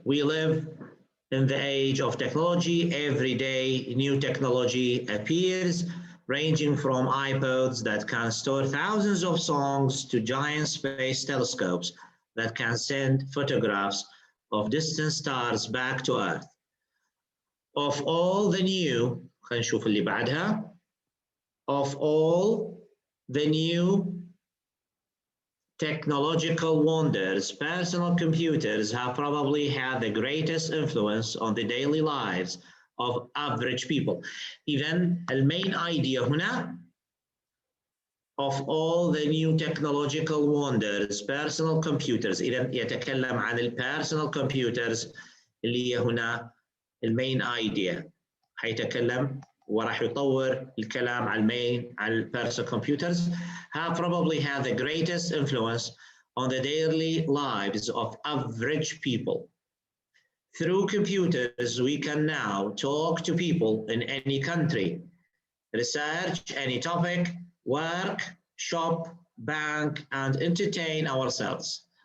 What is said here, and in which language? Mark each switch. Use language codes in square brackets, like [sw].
[en] We live in the age of technology. Every day new technology appears, ranging from iPods that can store thousands of songs to giant space telescopes that can send photographs of distant stars back to Earth. Of all the new, [ar] خلينا نشوف اللي بعدها. [en] Of all the new technological wonders, personal computers have probably had the greatest influence on the daily lives of average people. [ar] إذن المين idea هنا, [en] of all the new technological wonders, personal computers. [ar] إذن يتكلم عن personal computers اللي هي هنا المين idea. حيتكلم وراح يطور الكلام على [en] personal computers have probably had the greatest influence on the daily lives of average people. Through computers, we can now talk to people in any country, research any topic, work, shop, bank, and entertain ourselves.